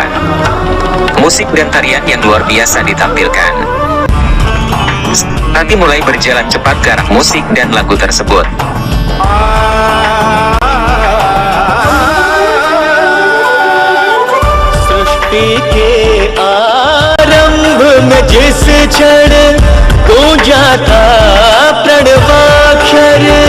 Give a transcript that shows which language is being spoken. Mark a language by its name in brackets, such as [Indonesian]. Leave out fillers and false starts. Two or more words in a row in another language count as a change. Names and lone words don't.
[Indonesian] Musik dan tarian yang luar biasa ditampilkan. Sati mulai berjalan cepat ke arah musik dan lagu tersebut. [Hindi] सृष्टि के आरंभ में जिस क्षण गूंजा था प्रणवाक्षर,